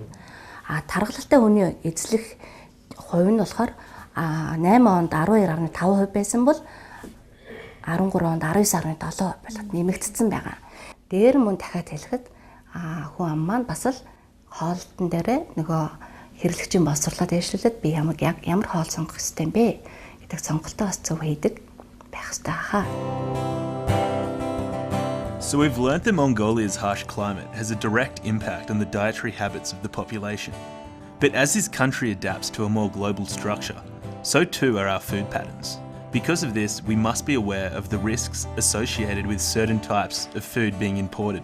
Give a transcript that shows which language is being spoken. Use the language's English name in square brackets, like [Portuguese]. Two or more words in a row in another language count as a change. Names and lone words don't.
[Mongolian] Тархалтай хүний эзлэх хувь нь болохоор 8 онд 12.5% байсан бол 13 онд 19.7% болоод нэмэгдсэн байгаа. Дээр мөн дахиад хэлэхэд хүн ам маань бас л хоолтон дээрээ нөгөө хэрэглэгчийн боловсруулаад дэвшлүүлээд би ямар хоол сонгох ёстой юм бэ гэдэг сонголтоо бас зөв хийдэг байх хэрэгтэй хаа. [English] So we've learnt that Mongolia's harsh climate has a direct impact on the dietary habits of the population. But as this country adapts to a more global structure, so too are our food patterns. Because of this, we must be aware of the risks associated with certain types of food being imported.